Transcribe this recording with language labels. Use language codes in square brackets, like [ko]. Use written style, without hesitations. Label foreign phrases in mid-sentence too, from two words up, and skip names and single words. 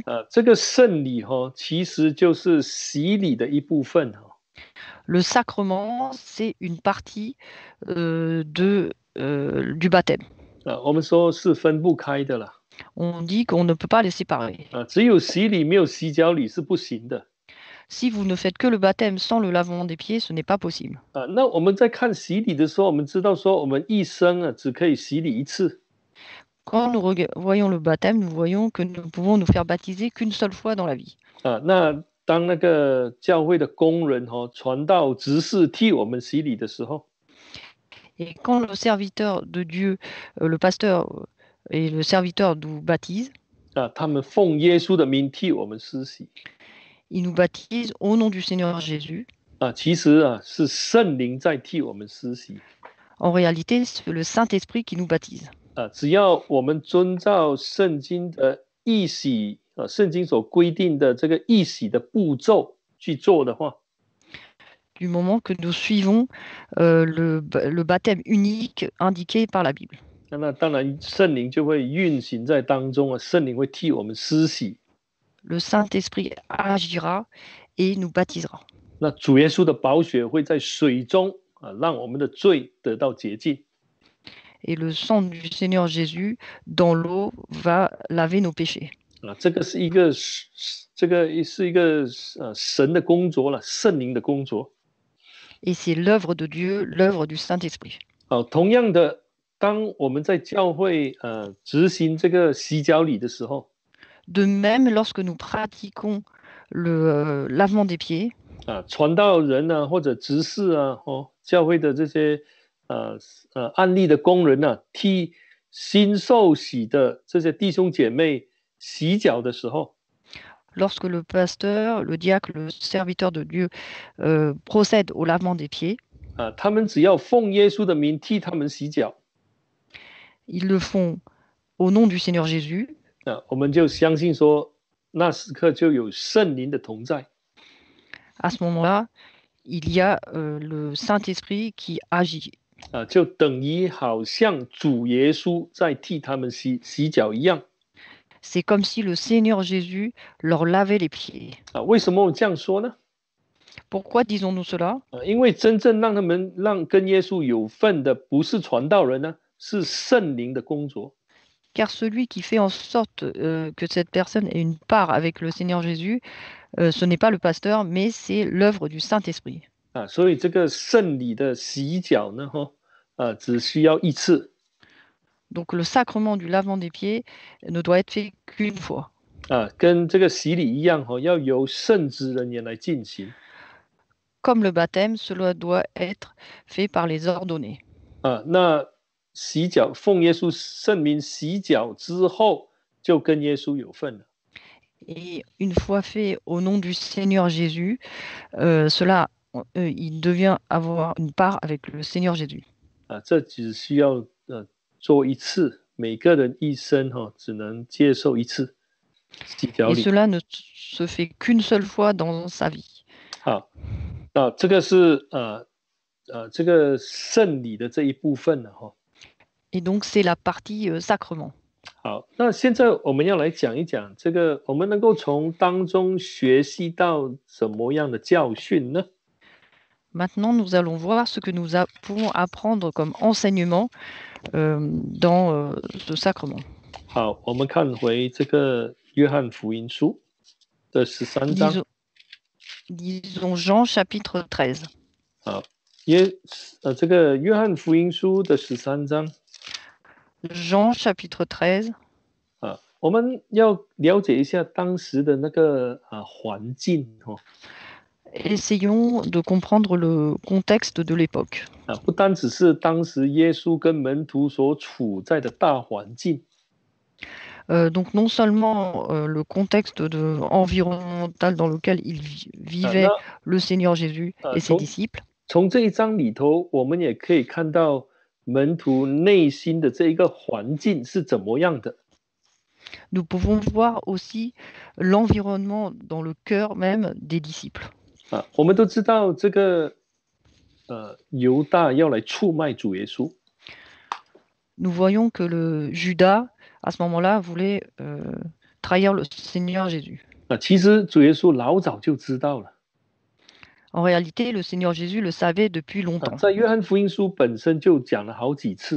[zh] 这个圣礼其实就是洗礼的一部分。 [fr] Le sacrement, c'est une partie du baptême. [zh] 我们说是分不开的啦。 [fr] On dit qu'on ne peut pas les séparer. [zh] 只有洗礼没有洗脚礼是不行的。 [fr] Si vous ne faites que le baptême sans le lavement des pieds, ce n'est pas possible. [zh] 那我们在看洗礼的时候，我们知道说我们一生只可以洗礼一次。 [fr] Quand nous voyons le baptême, nous voyons que nous ne pouvons nous faire baptiser qu'une seule fois dans la vie. [zh] 那当那个教会的工人传道执事替我们洗礼的时候， [fr] Et quand le serviteur de Dieu, le pasteur et le serviteur nous baptisent, [zh] 他们奉耶稣的名替我们施洗， [fr] ils nous baptisent au nom du Seigneur Jésus. [zh] 其实是圣灵在替我们施洗。 [fr] En réalité, c'est le Saint-Esprit qui nous baptise. [zh] 只要我们遵照圣经的义洗，圣经所规定的这个义洗的步骤去做的话， [fr] Du moment que nous suivons le baptême unique indiqué par la Bible. [zh] 那当然圣灵就会运行在当中啊，圣灵会替我们施洗。 [fr] Le Saint-Esprit agira et nous baptisera. [zh] 那主耶稣的宝血会在水中让我们的罪得到洁净。 [fr] Et le sang du Seigneur Jésus dans l'eau va laver nos péchés. [zh] 这个是一个神的工作了，圣灵的工作。 [fr] Et c'est l'œuvre de Dieu, l'œuvre du Saint-Esprit. [zh] 同样的，当我们在教会执行这个洗脚礼的时候， [fr] De même, lorsque nous pratiquons le lavement des pieds, [zh] 传道人或者执事教会的这些案例的工人替新受洗的这些弟兄姐妹洗脚的时候， [fr] lorsque le pasteur, le diacre, le serviteur de Dieu procède au lavement des pieds, [zh] 他们只要奉耶稣的名替他们洗脚， [fr] ils le font au nom du Seigneur Jésus. [zh] 我们就相信说，那时刻就有圣灵的同在。 [fr] À ce moment-là, il y a le Saint-Esprit qui agit. [zh] 就等于好像主耶稣在替他们洗脚一样。 [fr] C'est comme si le Seigneur Jésus leur lavait les pieds. [zh] 为什么我这样说呢？ [fr] Pourquoi disons-nous cela? [zh] 因为真正让跟耶稣有份的不是传道人呢，是圣灵的工作。 [fr] Car celui qui fait en sorte que cette personne ait une part avec le Seigneur Jésus, ce n'est pas le pasteur, mais c'est l'œuvre du Saint-Esprit. [zh] 所以这个圣礼的洗脚呢，只需要一次。 [fr] Donc le sacrement du lavement des pieds ne doit être fait qu'une fois. [zh] 跟这个洗礼一样，要由圣职人员来进行。 [fr] Comme le baptême, cela doit être fait par les ordonnés. [zh] 那洗脚奉耶稣圣名洗脚之后，就跟耶稣有份了。 [fr] Et une fois fait au nom du Seigneur Jésus, il devient avoir une part avec le Seigneur Jésus. [zh] 这只需要做一次，每个人一生只能接受一次洗脚 [fr] Et [zh] 礼。 [fr] cela ne se fait qu'une seule fois dans sa vie. [zh] 好，这个是这个圣礼的这一部分了哈。 [fr] Et donc c'est la partie sacrement. [zh] 好，那现在我们要来讲一讲这个，我们能够从当中学习到什么样的教训呢？ [fr] Maintenant, nous allons voir ce que nous pouvons apprendre comme enseignement dans ce sacrement. [zh] 好，我们看回这个约翰福音书的13章。 [fr] Disons Jean chapitre 13. [zh] 好，这个约翰福音书的13章。 [fr] Jean chapitre 13. [zh] 我们要了解一下当时的那个环境 [fr] Essayons de comprendre le contexte de l'époque. [zh] 不单只是当时耶稣跟门徒所处在的大环境。 [fr] Donc non seulement le contexte environnemental dans lequel il vivait le Seigneur Jésus et ses disciples. [zh] 从这一章里头，我们也可以看到门徒内心的这一个环境是怎么样的。 [fr] Nous pouvons voir aussi l'environnement dans le cœur même des disciples. [zh] 我们都知道这个犹大要来出卖主耶稣。 [fr] Nous voyons que le Judas à ce moment-là voulait trahir le Seigneur Jésus. [zh] 其实主耶稣老早就知道了。 [fr] En réalité, le Seigneur Jésus le savait depuis longtemps. [zh] 在约翰福音书本身就讲了好几次。